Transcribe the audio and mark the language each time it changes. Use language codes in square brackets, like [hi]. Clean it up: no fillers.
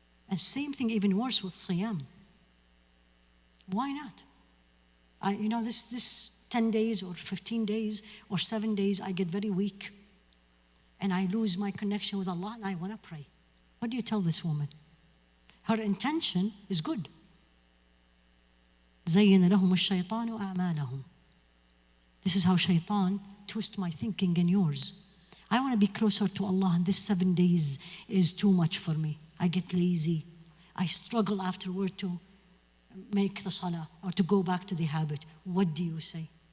[en] And same thing, even worse with siyam. Why not? This 10 days or 15 days or 7 days, I get very weak. And I lose my connection with Allah and I want to pray. What do you tell this woman? Her intention is good. [ar] زين لهم الشيطان أعمالهم. [en] This is how shaitan twists my thinking and yours. I want to be closer to Allah, and this 7 days is too much for me. I get lazy. I struggle afterward to make the salah or to go back to the habit. What do you say?